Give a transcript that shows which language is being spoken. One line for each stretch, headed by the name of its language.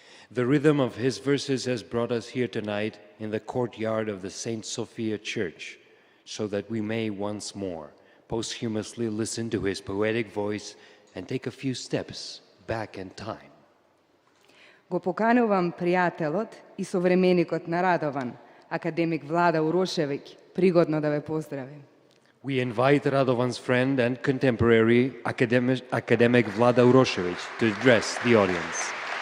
English: The rhythm of his verses has brought us here tonight in the courtyard of the Saint Sophia Church, so that we may once more posthumously listen to his poetic voice and take a few steps back in time.
Macedonian: Го поканувам пријателот и современикот на Радован, академик Влада Урошевиќ, пригодно да ве поздрави.
English: We invite Radovan's friend and contemporary academic Vlada Urošević to address the audience.